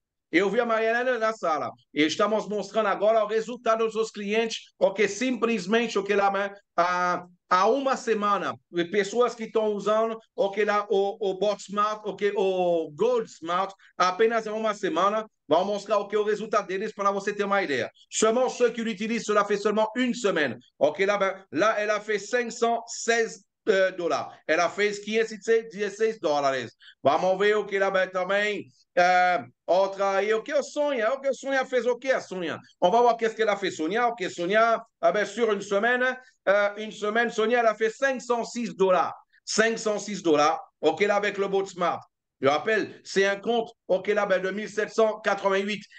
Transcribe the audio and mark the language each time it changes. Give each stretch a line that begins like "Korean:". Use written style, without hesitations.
Portuguese: Eu vi a Mariana na sala e estamos mostrando agora o resultado dos seus clientes, porque simplesmente o que lá há uma semana, pessoas que estão usando o Bot Smart, o Gold Smart, apenas há uma semana, vão mostrar o que é o resultado deles para você ter uma ideia.
French: Seulement ceux qui l'utilisent, cela fait seulement une semaine. Ok, là elle a fait 516 dollars.
Portuguese: Ela fez 516 dólares. Vamos ver o que lá também. Outra aí, o que a Sônia? O que a Sônia fez o que a Sônia?
French: On va voir qu'est-ce qu'elle a fait Sonia. Ok, Sonia, sur une semaine, Sonia, elle a fait 506 dollars. 506 dollars. Ok, là, avec le bot smart. Je rappelle, c'est un compte, ok, là, de 1788.